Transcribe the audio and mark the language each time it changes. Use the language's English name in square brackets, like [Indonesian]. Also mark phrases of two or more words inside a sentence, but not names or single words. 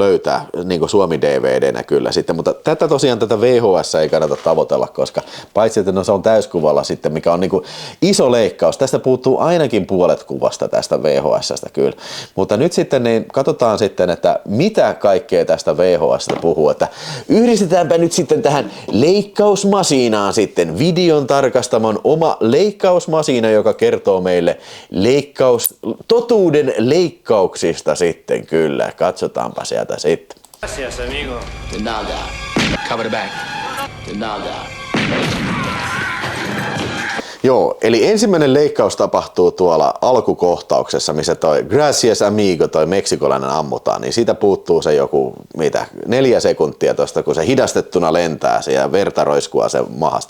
[Finnish] löytää Suomi DVDnä kyllä sitten, mutta tätä VHS ei kannata tavoitella, koska paitsi että se on täyskuvalla sitten, mikä on iso leikkaus, tästä puuttuu ainakin puolet kuvasta tästä VHSstä kyllä, mutta nyt sitten niin katsotaan sitten, että mitä kaikkea tästä VHSstä puhuu, että yhdistetäänpä nyt sitten tähän leikkausmasiinaan sitten videon tarkastamon oma leikkausmasiina, joka kertoo meille totuuden leikkauksista sitten kyllä. Katsotaanpa sieltä sitten. [Spanish] Gracias, amigo. De nada. [English] Cover the back. [Spanish] De nada. [Finnish] Joo, eli ensimmäinen leikkaus tapahtuu tuolla alkukohtauksessa, missä toi [Spanish] Gracias amigo, [Finnish] toi meksikolainen ammutaan, niin siitä puuttuu se joku, 4 sekuntia tosta, kun se hidastettuna lentää se ja verta roiskua sen mahasta.